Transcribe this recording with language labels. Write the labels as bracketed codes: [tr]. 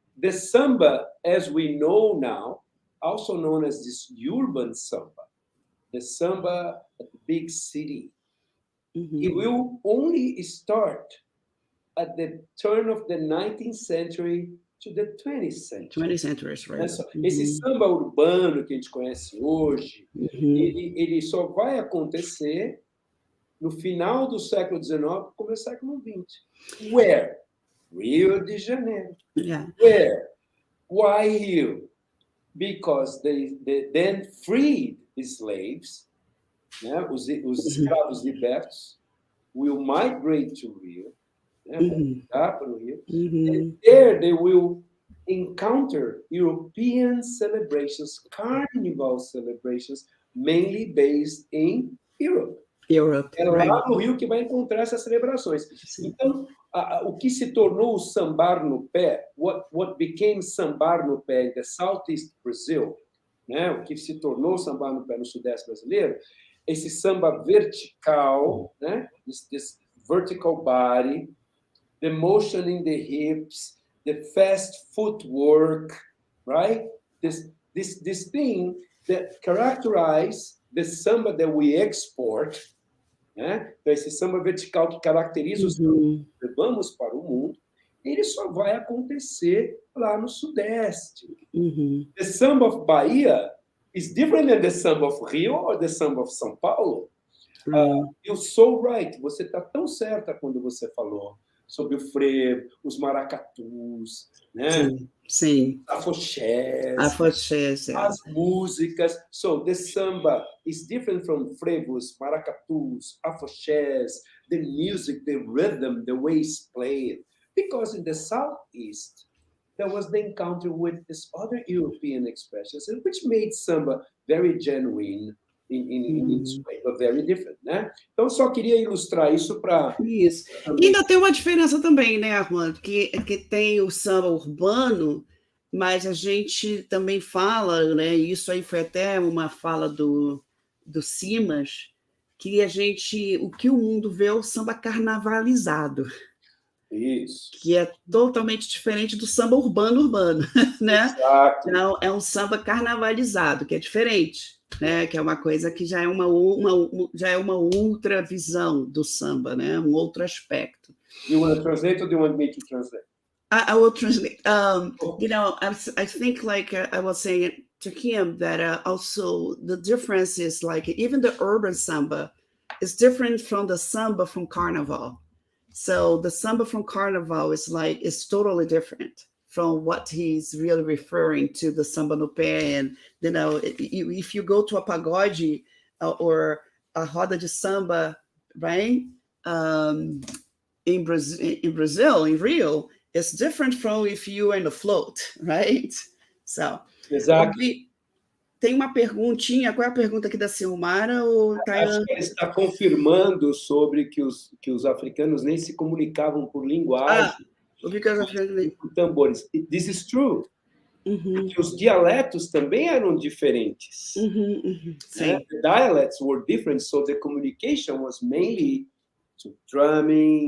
[en] The samba, as we know now, also known as this urban samba, the samba at the big city, it will only start at the turn of the 19th century to the 20th century. 20th century, right. [pt] Esse samba urbano que a gente conhece hoje, ele só vai acontecer no final do século XIX, começo do século XX. [en] Where? Rio de Janeiro. Yeah. Where? Why Rio? Because they then freed slaves, né? [pt] Os escravos libertos [en] will migrate to Rio, [pt] né? Para o Rio. [en] And there they will encounter European celebrations, carnival celebrations, mainly based in Europe. [pt] É lá no Rio que vai encontrar essas celebrações. Sim. Então, o que se tornou o sambar no pé, [en] what became sambar no pé in the Southeast Brazil, [pt] né? O que se tornou sambar no pé no Sudeste brasileiro, esse samba vertical, né? [en] This vertical body, the motion in the hips, the fast footwork, right? This thing that characterize the samba that we export, [pt] né? Então, esse samba vertical que caracteriza o samba que levamos para o mundo, ele só vai acontecer lá no Sudeste. Uhum. [en] The samba of Bahia is different than the samba of Rio or the samba of São Paulo. You're so right. [pt] Você está tão certa quando você falou sobre o frevo, os maracatus, né? Sim, sim. Afoxés, Afoxés, as músicas. [en] So the samba is different from frevos, maracatus, afoxés, the music, the rhythm, the way it's played. Because in the Southeast, there was the encounter with this other European expressions, which made samba very genuine in its way, but very different, né? [pt] Então, só queria ilustrar isso para... Isso. E ainda tem uma diferença também, né, Armando? Que tem o samba urbano, mas a gente também fala, né? Isso aí foi até uma fala do Simas, que o que o mundo vê é o samba carnavalizado. Isso. Que é totalmente diferente do samba urbano, né? Exato. Então, é um samba carnavalizado, que é diferente, né? Que é uma coisa que já é uma outra visão do samba, né? Um outro aspecto. [en] You want to translate or do you want me to translate? I will translate. I think like I was saying to him that also the difference is like even the urban samba is different from the samba from Carnival. So the samba from Carnival is totally different from what he's really referring to the samba no pé. And, if you go to a pagode or a roda de samba, right? In Brazil, in Rio, it's different from if you are in a float, right? So, [pt] Exato. Tem uma perguntinha. Qual é a pergunta aqui da Silmara? Acho que ele está confirmando sobre que os africanos nem se comunicavam por linguagem, por tambores. [en] This is true. [pt] Porque os dialetos também eram diferentes. Sim. [en] The dialects were different, so the communication was mainly to drumming.